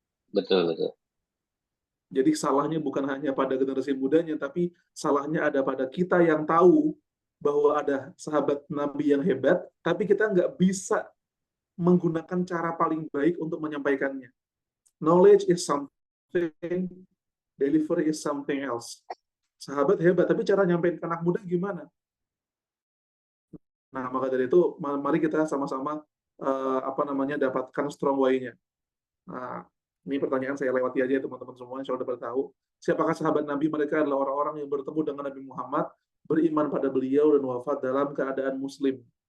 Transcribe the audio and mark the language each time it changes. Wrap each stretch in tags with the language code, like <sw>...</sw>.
<id>Betul, betul. Jadi salahnya bukan hanya pada generasi mudanya, tapi salahnya ada pada kita yang tahu bahwa ada sahabat Nabi yang hebat, tapi kita nggak bisa menggunakan cara paling baik untuk menyampaikannya.</id> <en>Knowledge is something, delivery is something else.</en> <id>Sahabat hebat, tapi cara nyampein ke anak muda gimana? Nah, maka dari itu, mari kita sama-sama dapatkan strong way-nya. Nah, ini pertanyaan saya lewati aja ya teman-teman semua, insya Allah dapat tahu. Siapakah sahabat Nabi? Mereka adalah orang-orang yang bertemu dengan Nabi Muhammad, beriman pada beliau dan wafat dalam keadaan muslim.</id>